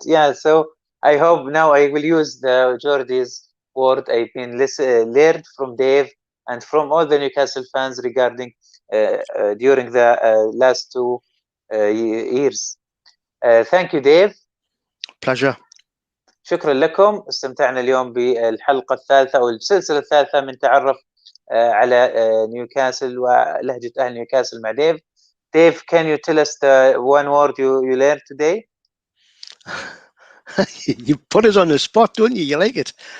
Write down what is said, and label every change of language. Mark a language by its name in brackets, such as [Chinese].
[English] Yeah, so I hope now I will use the Geordie's word I've been learned from Dave and from all the Newcastle fans regarding during the last 2 years. Thank you, Dave. Pleasure. [Arabic] شكرا لكم. استمتعنا اليوم بالحلقة الثالثة أو السلسلة الثالثة من تعرف على نيوكاسل ولهجة أهل نيوكاسل مع ديف. [English] Dave, can you tell us the one word you learned today? You put us on the spot, don't you? You like it.